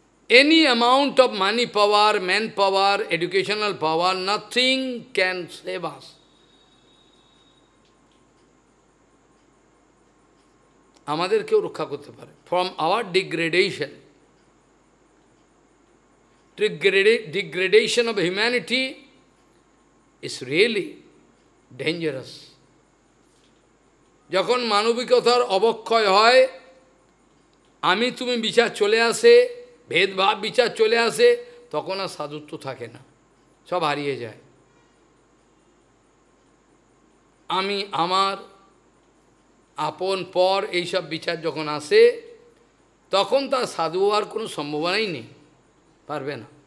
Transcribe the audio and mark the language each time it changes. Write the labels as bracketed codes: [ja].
[en] Any amount of money power, man power, educational power, nothing can save us. [bn] আমাদের কেউ রক্ষা করতে পারে [en] From our degradation. Degradation of humanity is really dangerous. [bn] যখন মানবিকতার অবক্ষয় হয়, আমি তুমি বিচার চলে আসে, ভেদভাব বিচার চলে আসে, তখন আর সাধুত্ব থাকে না, সব হারিয়ে যায়। আমি আমার আপন পর এইসব বিচার যখন আসে, তখন তার সাধু হওয়ার কোনো সম্ভাবনাই নেই, পারবে না।